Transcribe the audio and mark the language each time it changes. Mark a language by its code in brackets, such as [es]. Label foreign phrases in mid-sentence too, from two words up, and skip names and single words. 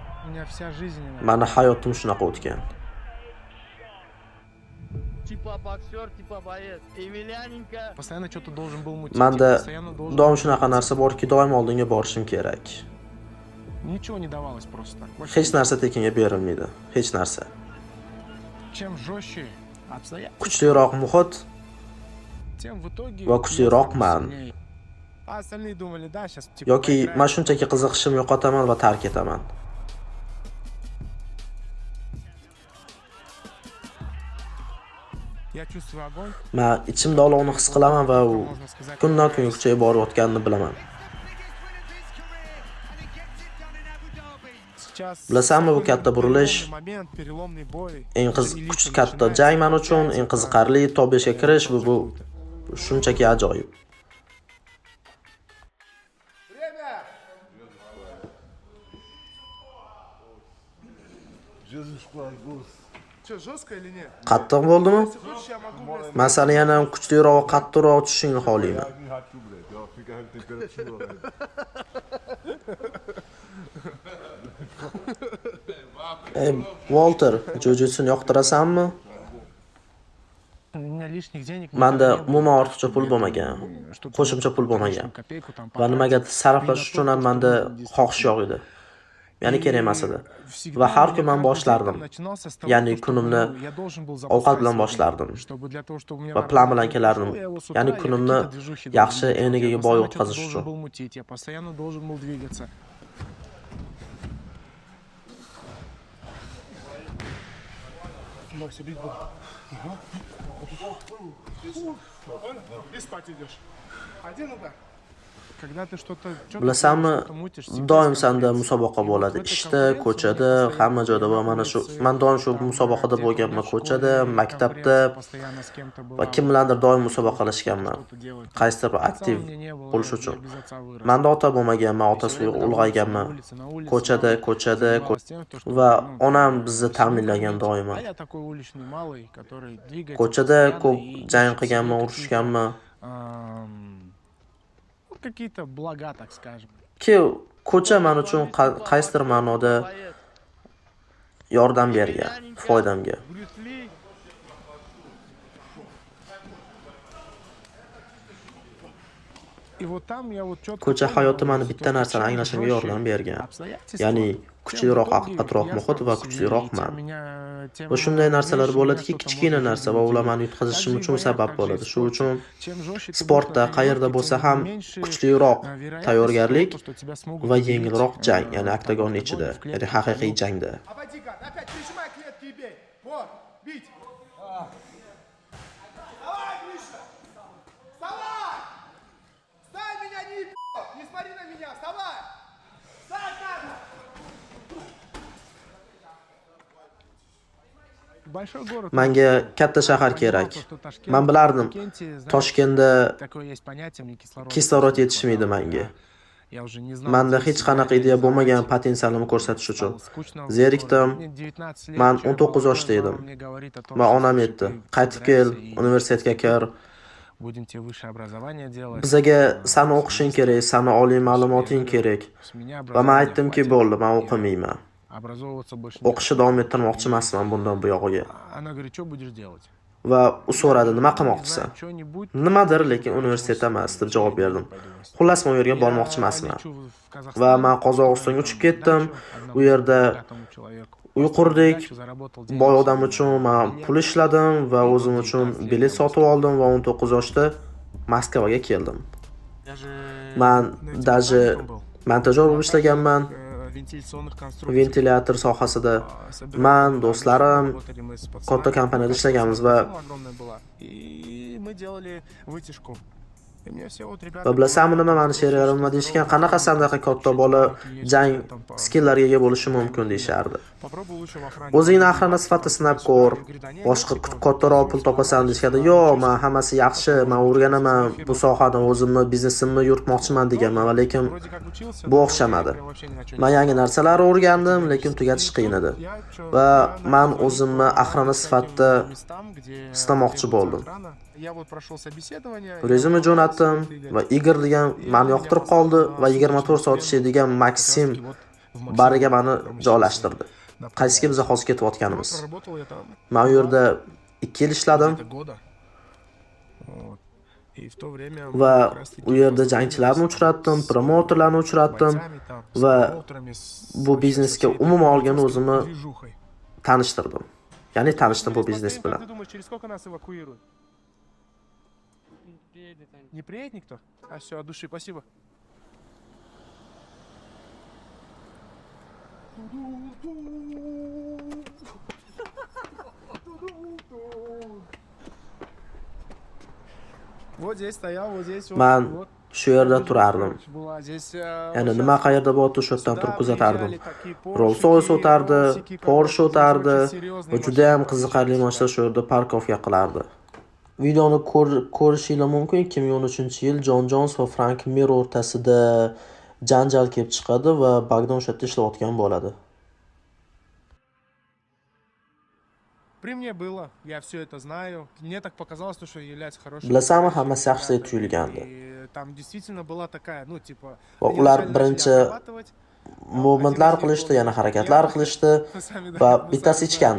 [ru] меня вся жизнь. [uz] Mani hayotim shunaqa o'tgan. [ru] Типа боксер, типа боец. Emelianenko. Постоянно что-то должен был мутить. [uz] Menda [ru] Постоянно должен [uz] doim [ru] был [uz] shunaqa narsa borki, doim oldinga borishim kerak. [ru] Ничего не давалось просто так. [uz] Hech narsa tekinga berilmaydi. Hech narsa. [ru] Чем жестче обстоятельства, [uz] Kuchliroq muhit [ru] тем в итоге [uz] va kuchliroqman. [ru] сильнее. А остальные думали, да, сейчас типа [uz] yoki [ru] поиграем. [uz] men shunchaki qiziqishimni yo'qotaman va tark etaman. [ru] Я чувствую огонь. [uz] Men ichimda olovni his qilaman va u [ru] Можно сказать, [uz] kundan kunga kuchayib borayotganini bilaman. [ru] сейчас [uz] Bilasanmi, bu katta burilish, [ru] переломный момент, переломный бой. [uz] eng Elite katta [ru] начинается, [uz] jang men uchun, eng [ru] типа, [uz] qiziqarli top 5ga kirish bu shunchaki ajoyib. [ru] Что, жестко или нет? [uz] Qattiq bo'ldimi? [ru] Хочешь, я могу, блядь, [uz] Men seni yana ham kuchliroq va qattiqroq tushishingni xohlayman. Ey, Walter, jujitsuni yoqtirasanmi? [ru] у меня лишних денег. [uz] Menda umuman ortiqcha pul bo'lmagan, qo'shimcha pul bo'lmagan. Va nimagadir sarflash uchun ham menda xohish yo'q edi. Ya'ni kerak emas edi. Va har kun men boshlardim. Ya'ni kunimni ovqat bilan boshlardim. Va plan bilan kelardim. Ya'ni kunimni yaxshi energiyaga boy o'tkazish uchun. [ru] Я постоянно должен был двигаться. И спать идешь. Один удар. Когда ты что-то [uz] Bilasanmi, doim senda musobaqa bo'ladi. Ishda, ko'chada, hamma joyda va mana shu men doim shu musobaqada bo'lganman, ko'chada, maktabda va kim bilandir doim musobaqalashganman. Qaysidir bir aktiv bo'lish uchun. Menda ota bo'lmagan, men otasi ulg'ayganman. Ko'chada va onam bizni ta'minlagan doimo. [ru] А я такой уличный малый, который двигается. [uz] Ko'chada ko'p jang qilganman, urushganman. [ru] Какие-то блага, так скажем. [uz] Ki ko'cha men uchun qaysidir ma'noda yordam bergan, foydamga. [ru] Брюс Ли. И вот там я вот четко [uz] Ko'cha hayoti meni bitta narsani anglashimga yordam bergan. Ya'ni kuchliroq atrof muhit va kuchliroqman. Va shunday narsalar bo'ladiki, kichkina narsa va ular meni yutqazishim uchun sabab bo'ladi. Shu uchun sportda qayerda bo'lsa ham kuchliroq tayyorgarlik va yengilroq jang, ya'ni oktagon ichida, ya'ni haqiqiy jangda. [ru] Обойди-ка, опять прижимай клетки и бей. Вот, бить. Вставай, Гриша! Вставай! Встань, меня не ебёт! Не смотри на меня, вставай! Встать надо! Большой город. [uz] Menga katta shahar kerak. Men bilardim, Toshkentda [ru] Такое есть понятие, мне кислород. [uz] kislorod yetishmaydi menga. [ru] Я уже не знал. [uz] Menda hech qanaqa ideya bo'lmagan potensialimni ko'rsatish uchun. Zerikdim. Men 19 yoshda edim. Va onam aytdi, qaytib kel, universitetga kir. [ru] Будем тебе высшее образование делать. [uz] Bizga seni o'qishing kerak, seni oliy ma'lumoting kerak. [ru] С меня [uz] Va men [ru] образование [uz] aytdimki, [ru] хватит. [uz] bo'ldi, men o'qimayman. [ru] Образовываться больше не. [uz] O'qishni davom ettirmoqchi emasman bundan bu yog'iga. [ru] Она говорит, что будешь делать? [uz] Va u so'radi, nima qilmoqchisan? [ru] Что-нибудь. [uz] Nimadir, lekin universitet emas deb javob berdim. Xullas, men u yerga bormoqchi emasman. Va men Qozog'istonga uchib ketdim. U yerda uy qurdik. Boy odam uchun men pul ishladim va o'zim uchun bilet sotib oldim va 19 yoshda Moskvaga keldim. Men даже montajyor bo'lib ishlaganman. [ru] Вентиляционных конструкций. [uz] Ventilyator sohasida men, do'stlarim katta kompaniyada ishlaganmiz va [ru] Огромная была. И мы делали вытяжку. И мне все вот ребята. [uz] va bilasanmi nima meni she'rlarimda deyishgan, qanaqa sanaqa katta bola jang skilllarga ega bo'lishi mumkin deyishardi. [ru] Попробуй лучше в охране. [uz] O'zingni aqrana sifatida sinab ko'r, boshqa kattaroq pul topasan deyishadi. Yo'q, men hammasi yaxshi, men o'rganaman bu sohada, o'zimni biznesimni yuritmoqchiman deganman, va lekin [ru] Вроде как учился. [uz] bu o'xshamadi. [ru] Я вообще ни на чё [uz] Men yangi narsalar o'rgandim, lekin tugatish qiyin edi. [ru] Я чё, [uz] Va [ru] я [uz] men [ru] начал [uz] o'zimni aqrana sifatida [ru] местам, где [uz] sinamoqchi bo'ldim. [ru] охрана. Я вот прошел собеседование. [uz] Rezyume jo'natdim va Igor degan meni yoqtirib qoldi va 24 soat ishlaydigan Maksim bariga meni joylashtirdi. Qaysiga biz hozir ketayotganimiz. Men u yerda 2 yil ishladim va u yerda jangchilarni uchratdim, promotorlarni uchratdim va bu biznesga umuman olganda o'zimni tanishtirdim. Ya'ni tanishdim bu biznes bilan. [ru] Как ты думаешь, через сколько нас эвакуируют? Не приедет никто? А все, от души, спасибо. Вот здесь стоял, вот здесь вот. [uz] Men shu yerda turardim. [ru] Была здесь. [uz] Ya'ni nima qayerda bo'ldi, shu yerdan turib kuzatardim. Rolls-Royce o'tardi, Porsche o'tardi va juda ham qiziqarli mashina shu yerda parkovka qilardi. Videoni ko'rishingiz mumkin. 2013-yil Jon Jons va Frank Mir o'rtasida janjal kelib chiqadi va Bagdan o'sha yerda ishlayotgan bo'ladi. [ru] При мне было, я все это знаю. Мне так показалось, что является хорошим. [uz] Bilasanmi, hammasi yaxshi tuyulgandi. [ru] И там действительно была такая, ну типа. [uz] Va ular birinchi movementlar qilishdi, yana harakatlar qilishdi va bittasi ichgandi.